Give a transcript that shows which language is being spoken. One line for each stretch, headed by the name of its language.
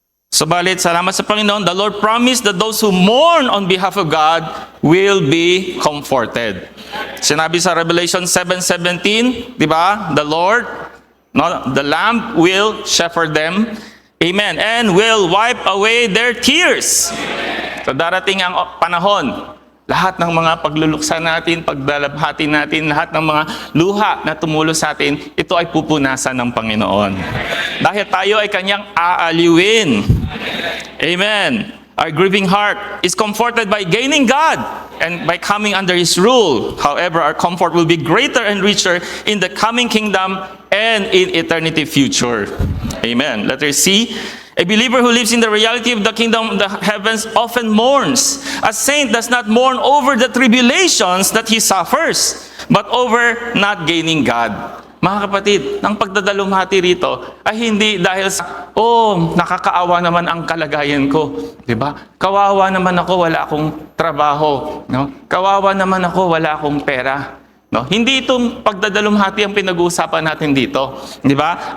Filipino: Subalit, salamat sa Panginoon,
English: the Lord promised that those who mourn on behalf of God will be comforted.
Filipino: Sinabi sa Revelation 7:17, di ba?
English: The Lord, no, the Lamb will shepherd them. Amen. And will wipe away their tears.
Filipino: So darating ang panahon, lahat ng mga pagluluksa natin, pagdalabhati natin, lahat ng mga luha na tumulo sa atin, ito ay pupunasan ng Panginoon. Dahil tayo ay kanyang aaliwin. Amen.
English: Our grieving heart is comforted by gaining God and by coming under His rule. However, our comfort will be greater and richer in the coming kingdom and in eternity future. Amen. Letter C. A believer who lives in the reality of the kingdom of the heavens often mourns. A saint does not mourn over the tribulations that he suffers, but over not gaining God.
Filipino: Mga kapatid, ang pagdadalumhati rito ay hindi dahil sa, nakakaawa naman ang kalagayan ko. Diba? Kawawa naman ako, wala akong trabaho. No? Kawawa naman ako, wala akong pera. No? Hindi itong pagdadalumhati ang pinag-uusapan natin dito. Di ba?